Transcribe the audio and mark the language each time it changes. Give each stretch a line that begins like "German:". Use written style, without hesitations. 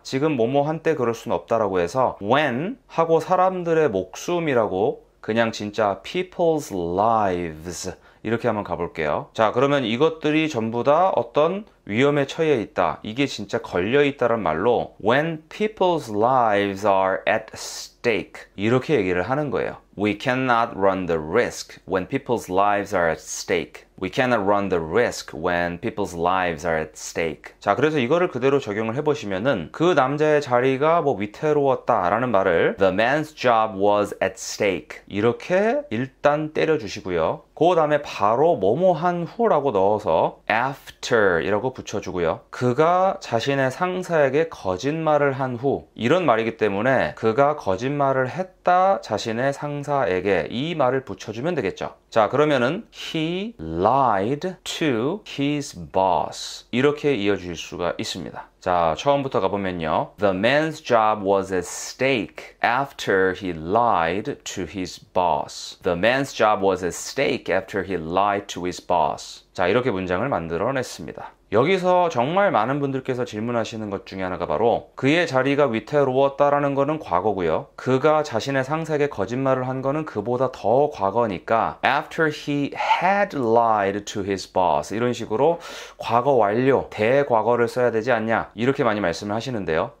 Korean: 지금 뭐뭐한 때 그럴 수는 없다라고 해서 when 하고 사람들의 목숨이라고 그냥 진짜
English: people's lives
Korean: 이렇게 한번 가볼게요. 자, 그러면 이것들이 전부 다 어떤 위험에 처해 있다. 이게 진짜 걸려 있다란 말로
English: when people's lives are at stake
Korean: 이렇게 얘기를 하는 거예요.
English: We cannot run the risk when people's lives are at stake. We cannot run the risk when people's lives are at stake.
Korean: 자, 그래서 이거를 그대로 적용을 해보시면은 그 남자의 자리가 뭐 위태로웠다라는 말을
English: The man's job was at stake.
Korean: 이렇게 일단 때려주시고요. 그 다음에 바로 뭐뭐한 후라고 넣어서 after 이라고 붙여주고요. 그가 자신의 상사에게 거짓말을 한 후 이런 말이기 때문에 그가 거짓말을 했다 자신의 상사에게 이 말을 붙여주면 되겠죠. 자, 그러면은
English: he lied to his boss
Korean: 이렇게 이어질 수가 있습니다. 자, 처음부터 가보면요.
English: The man's job was at stake after he lied to his boss. The man's job was at stake after he lied to his boss.
Korean: 자, 이렇게 문장을 만들어냈습니다. 여기서 정말 많은 분들께서 질문하시는 것 중에 하나가 바로 그의 자리가 위태로웠다라는 거는 과거고요. 그가 자신의 상사에게 거짓말을 한 거는 그보다 더 과거니까
English: after he had lied to his boss
Korean: 이런 식으로 과거 완료, 대과거를 써야 되지 않냐 이렇게 많이 말씀을 하시는데요.